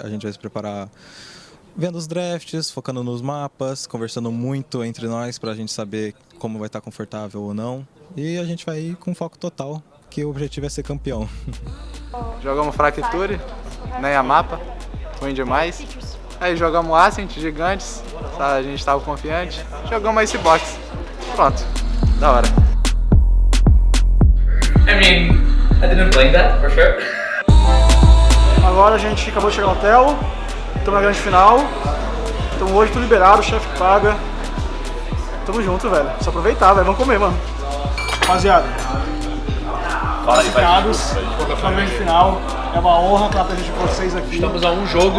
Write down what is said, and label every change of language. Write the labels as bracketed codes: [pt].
[pt] A gente vai se preparar vendo os drafts, focando nos mapas, conversando muito entre nós para a gente saber como vai estar confortável ou não. E a gente vai ir com foco total, que o objetivo é ser campeão. Jogamos Fracture, nem a mapa, ruim demais. Aí jogamos Ascent, Gigantes, a gente estava confiante. Jogamos Icebox, pronto, da hora. [en] I mean, I didn't blame that, for sure. [pt] Agora a gente acabou de chegar no hotel, estamos na grande final. Então hoje tudo liberado, o chefe paga. Tamo junto, velho. Só aproveitar, velho. Vamos comer, mano. Rapaziada, classificados na grande final. É uma honra estar presente de vocês aqui. Estamos a um jogo.